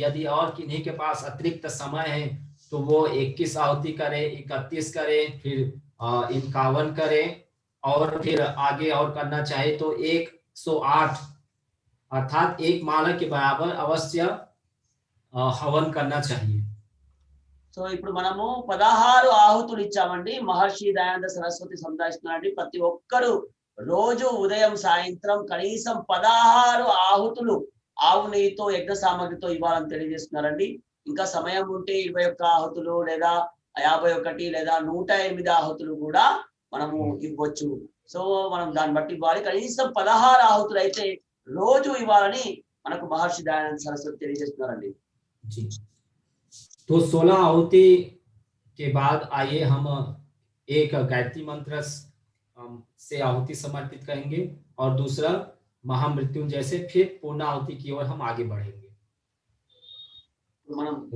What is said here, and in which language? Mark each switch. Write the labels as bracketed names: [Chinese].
[Hindi] यदि और किन्हीं के पास अतिरिक्त समय है तो वो 21 आहुति करे, 31 करे, फिर 51 करे, और फिर आगे और करना चाहे तो 108 अर्थात एक माला के बराबर अवश्य हवन करना चाहिए। [Telugu] సో ఇప్పుడు మనము 16 ఆహుతులు ఇచ్చామండి. మహర్షి దయానంద సరస్వతి సందాయిస్తున్నారండి. ప్రతి ఒక్కరు రోజు ఉదయం సాయంత్రం కనీసం 16 ఆహుతులు ఆవు నెయ్యితో యజ్ఞ సామగ్రితో ఇవ్వాలని తెలియజేస్తున్నారండి. ఇంకా సమయం ఉంటే 21 ఆహుతులు లేదా 51 లేదా 108 ఆహుతులు కూడా మనము ఇవ్వచ్చు. సో మనం దాన్ని బట్టి ఇవ్వాలి. కనీసం 16 ఆహుతులు అయితే రోజు ఇవ్వాలని మనకు మహర్షి దయానంద సరస్వతి తెలియజేస్తున్నారండి. [Hindi] जी। तो 16 आहुति के बाद आइए हम एक गायत्री मंत्र से आहुति समर्पित करेंगे और दूसरा महामृत्युंजय से, फिर पूर्ण आहुति की ओर हम आगे बढ़ेंगे। [Telugu] మనం